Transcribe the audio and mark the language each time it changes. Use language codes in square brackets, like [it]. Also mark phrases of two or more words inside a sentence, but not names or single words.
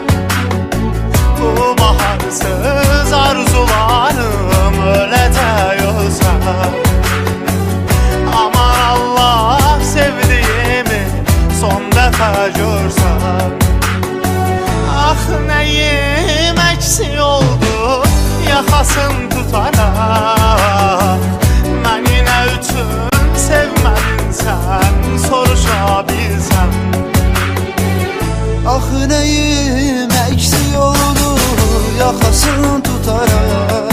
[tr] Bu baharsız arzularım ölecek olsa, aman Allah sevdiğimi son defa görsem. Ah neyim eksik oldu [az] yaxasın tutaraq. Məni nə üçün sevmədin sən, soruşa bilsəm. Axı [tr] neyim eksik oldu [az] yaxasını tutaraq.